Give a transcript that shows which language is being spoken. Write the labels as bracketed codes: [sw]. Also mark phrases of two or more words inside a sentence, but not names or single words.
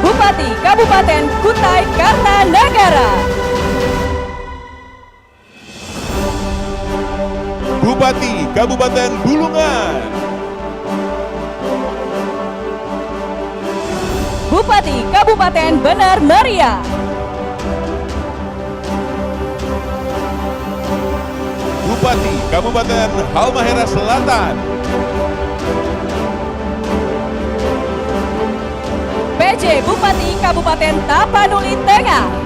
[id] Bupati Kabupaten Kutai Kartanegara. Bupati Kabupaten Bulungan. Bupati Kabupaten Benar Meriah. Bupati Kabupaten Halmahera Selatan. PJ Bupati Kabupaten Tapanuli Tengah.